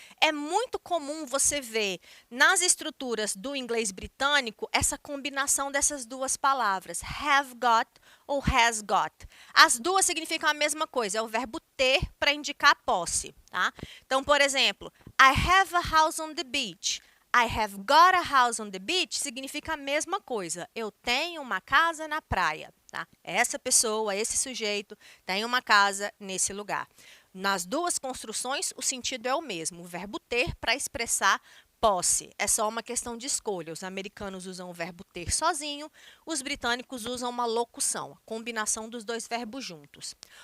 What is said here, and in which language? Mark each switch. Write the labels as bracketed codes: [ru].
[pt] É muito comum você ver nas estruturas do inglês britânico essa combinação dessas duas palavras, have got ou has got. As duas significam a mesma coisa, é o verbo ter para indicar posse. Tá? Então, por exemplo, [en] I have a house on the beach. I have got a house on the beach [pt] significa a mesma coisa. Eu tenho uma casa na praia. Tá? Essa pessoa, esse sujeito, tem uma casa nesse lugar. Nas duas construções, o sentido é o mesmo. O verbo ter para expressar posse. É só uma questão de escolha. Os americanos usam o verbo ter sozinho, os britânicos usam uma locução, a combinação dos dois verbos juntos.